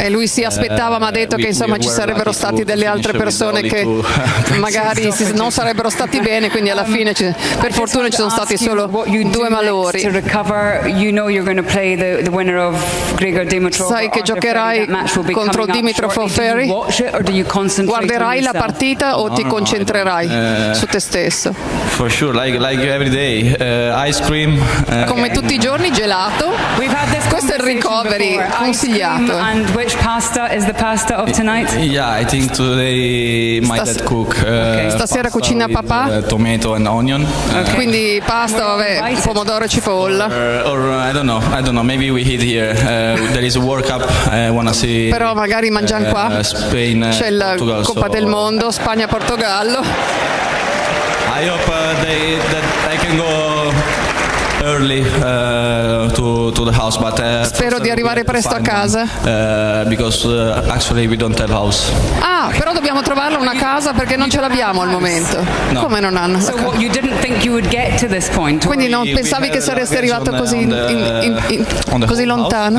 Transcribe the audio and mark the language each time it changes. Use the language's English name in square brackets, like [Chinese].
[Italian] e lui si aspettava, ma ha detto che insomma ci sarebbero stati delle altre persone che magari non sarebbero stati bene, quindi alla fine per fortuna ci sono stati solo due malori. [English] You know you're going to play the winner of Grigor Dimitrov. [Italian] Sai che giocherai contro Dimitrov. Guarderai la partita o ti concentrerai su te stesso? [English] For sure, like every day, ice cream. [Italian] Come tutti i giorni gelato. [English] We've had this. [Italian] Questo è il recovery consigliato. [English] And which pasta is the pasta of tonight? Yeah, I think today my dad cook. [Italian] Stasera cucina papà. [English] Tomato and onion. [Italian] Okay. Quindi pasta, pomodoro e cipolla. [English] I don't know. Maybe we eat here. There is a World Cup. I wanna see. [Italian] Però magari mangiamo. Qua [English] Spain, [Italian] c'è la [English] Portugal, [Italian] Coppa del Mondo Spagna-Portogallo. [English] I hope that I can go early to the house, but [Italian] spero di arrivare presto a casa. [English] Because actually we don't have house. [Italian] Ah, però dobbiamo trovarla una casa perché non ce l'abbiamo al momento. No. Come non hanno? [English] So you didn't think you would get to this point. [Italian] Quindi non pensavi che sareste arrivato così così lontano?